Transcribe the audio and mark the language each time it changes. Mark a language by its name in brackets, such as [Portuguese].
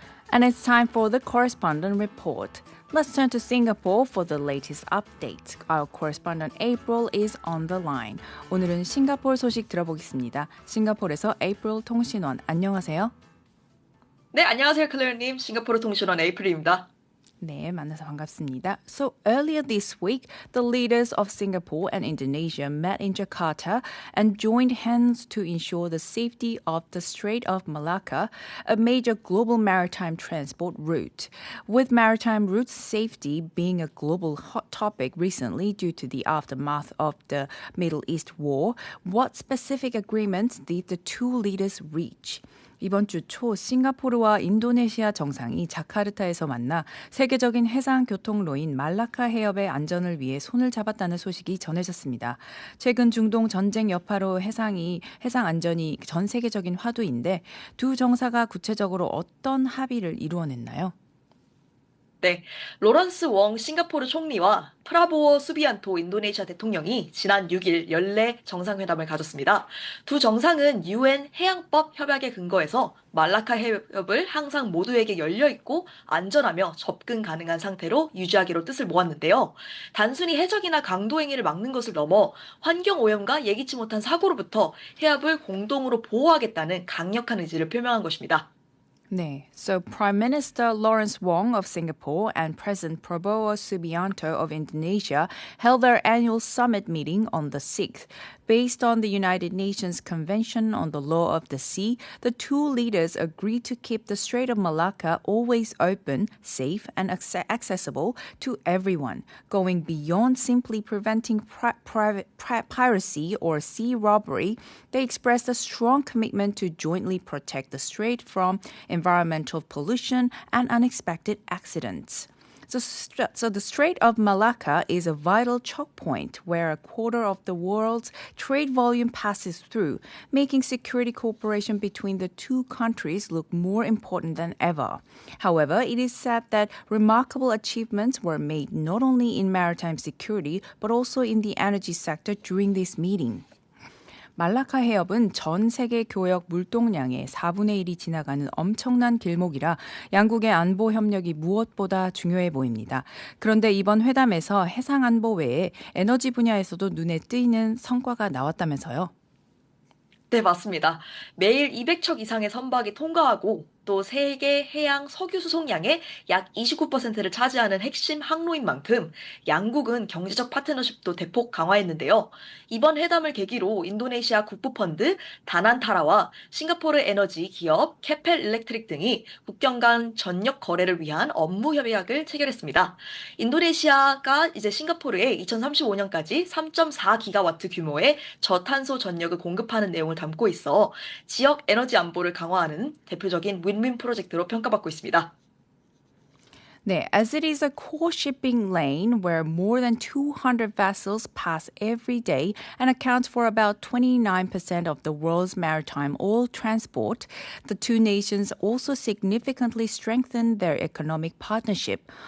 [English] And it's time for the Correspondent Report. Let's turn to Singapore for the latest update. Our correspondent April is on the line. [Korean] 오늘은 싱가포르 소식 들어보겠습니다. 싱가포르에서 April 통신원, 안녕하세요. 네, 안녕하세요, 클레어님. 싱가포르 통신원 에이프릴입니다. 네, 만나서 반갑습니다. So earlier this week, the leaders of Singapore and Indonesia met in Jakarta and joined hands to ensure the safety of the Strait of Malacca, a major global maritime transport route. With maritime route safety being a global hot topic recently due to the aftermath of the Middle East war, what specific agreements did the two leaders reach? 이번 주 초 싱가포르와 인도네시아 정상이 자카르타에서 만나 세계적인 해상 교통로인 말라카 해협의 안전을 위해 손을 잡았다는 소식이 전해졌습니다. 최근 중동 전쟁 여파로 해상 안전이 전 세계적인 화두인데 두 정사가 구체적으로 어떤 합의를 이루어냈나요? 네, 로런스 웡 싱가포르 총리와 프라보워 수비안토 인도네시아 대통령이 지난 6일 연례 정상회담을 가졌습니다. 두 정상은 UN 해양법 협약에 근거해서 말라카 해협을 항상 모두에게 열려있고 안전하며 접근 가능한 상태로 유지하기로 뜻을 모았는데요. 단순히 해적이나 강도 행위를 막는 것을 넘어 환경오염과 예기치 못한 사고로부터 해협을 공동으로 보호하겠다는 강력한 의지를 표명한 것입니다. [English] 네, so Prime Minister Lawrence Wong of Singapore and President Prabowo Subianto of Indonesia held their annual summit meeting on the 6th. Based on the United Nations Convention on the Law of the Sea, the two leaders agreed to keep the Strait of Malacca always open, safe, and accessible to everyone, going beyond simply preventing piracy or sea robbery. They expressed a strong commitment to jointly protect the strait from environmental pollution and unexpected accidents. So the Strait of Malacca is a vital choke point where a quarter of the world's trade volume passes through, making security cooperation between the two countries look more important than ever. However, it is said that remarkable achievements were made not only in maritime security but also in the energy sector during this meeting. [Korean] 말라카 해협은 전 세계 교역 물동량의 4분의 1이 지나가는 엄청난 길목이라 양국의 안보 협력이 무엇보다 중요해 보입니다. 그런데 이번 회담에서 해상 안보 외에 에너지 분야에서도 눈에 띄는 성과가 나왔다면서요? 네, 맞습니다. 매일 200척 이상의 선박이 통과하고 또 세계 해양 석유 수송량의 약 29%를 차지하는 핵심 항로인 만큼 양국은 경제적 파트너십도 대폭 강화했는데요. 이번 회담을 계기로 인도네시아 국부펀드 다난타라와 싱가포르 에너지 기업 캐펠 일렉트릭 등이 국경 간 전력 거래를 위한 업무 협약을 체결했습니다. 인도네시아가 이제 싱가포르에 2035년까지 3.4기가와트 규모의 저탄소 전력을 공급하는 내용을 담고 있어 지역 에너지 안보를 강화하는 대표적인 윈윈 프로젝트로 평가받고 있습니다. [English] 네, as it is a core shipping lane where more than 200 vessels pass every day and accounts for about 29% of the world's maritime oil transport, the two nations also significantly strengthened their economic partnership.